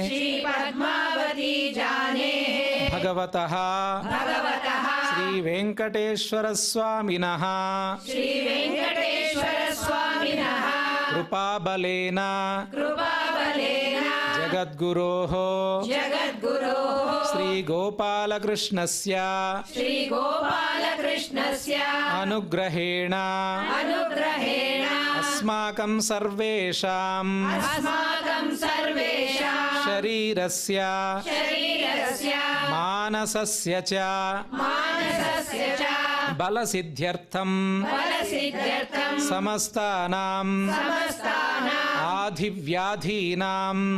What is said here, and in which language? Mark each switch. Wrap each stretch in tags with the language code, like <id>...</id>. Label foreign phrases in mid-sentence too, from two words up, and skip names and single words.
<sa>ಭಗವತಃ ಶ್ರೀ ವೆಂಕಟೇಶ್ವರ ಸ್ವಾಮಿನಃ ಕೃಪಾಬಲೇನ ಜಗದ್ಗುರೋಃ ಶ್ರೀ ಗೋಪಾಲಕೃಷ್ಣಸ್ಯ ಅನುಗ್ರಹೇಣ ಅಸ್ಮಾಕಂ ಸರ್ವೇಷಾಂ ಶರೀರಸ್ಯ ಮಾನಸಸ್ಯ ಚ ಬಲಸಿದ್ಧ್ಯರ್ಥಂ ಸಮಸ್ತಾನಾಂ ಆಧಿವ್ಯಾಧೀನಾಂ</sa>